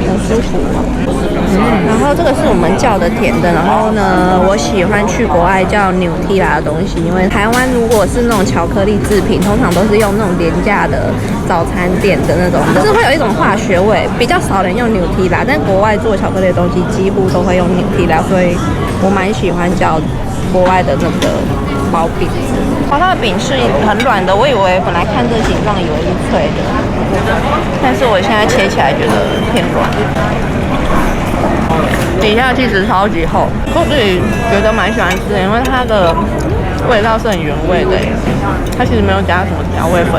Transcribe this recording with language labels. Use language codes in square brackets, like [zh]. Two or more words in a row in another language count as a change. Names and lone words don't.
[zh] 很舒服。然後這個是我們叫的甜的，然後呢，我喜歡去國外叫Nutella的東西，因為台灣如果是那種巧克力製品，通常都是用那種廉價的早餐店的那種，就是會有一種化學味，比較少人用Nutella，但國外做巧克力的東西幾乎都會用 Nutella，所以我蠻喜歡叫國外的那個薄餅。它的餅是很軟的，我以為本來看這形狀以為是脆的，但是我現在切起來覺得偏軟。底下其實超級厚，我自己覺得蠻喜歡吃的，因為它的味道是很原味的，它其實沒有加什麼調味粉。